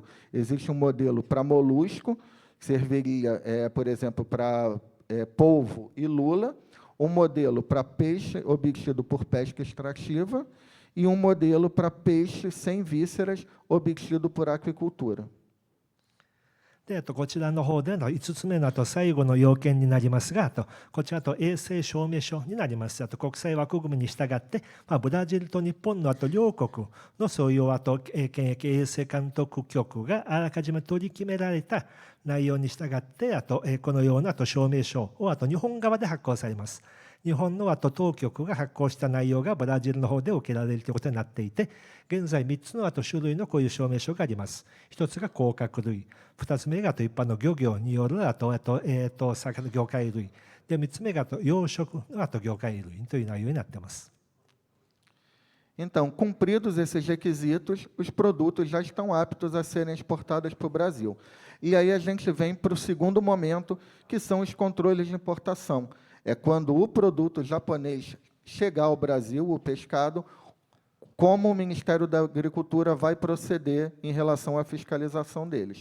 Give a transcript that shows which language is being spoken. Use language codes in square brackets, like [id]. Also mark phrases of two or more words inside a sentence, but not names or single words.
[pt] Existe um modelo para molusco, que serviria, por exemplo, para polvo e lula, um modelo para peixe obtido por pesca extrativa e um modelo para peixe sem vísceras obtido por aquicultura. [ja] こちらの方での5つ目の最後の要件になりますが、こちら衛生証明書になります。国際枠組みに従って、ブラジルと日本の両国のそういう検疫衛生監督局があらかじめ取り決められた内容に従って、このような証明書を日本側で発行されます。日本の当局が発行した内容がブラジルの方で受けられるということになっていて、現在3つの種類のこういう証明書があります。1つが甲殻類、2つ目が一般の漁業による魚魚介類で、3つ目が養殖の魚介類という内容になっています。 [pt] Então, cumpridos esses requisitos, os produtos já estão aptos a serem exportados para o Brasil. E aí a gente vem para o segundo momento, que são os controles de importação. É quando o produto japonês chegar ao Brasil, o pescado, como o Ministério da Agricultura vai proceder em relação à fiscalização deles.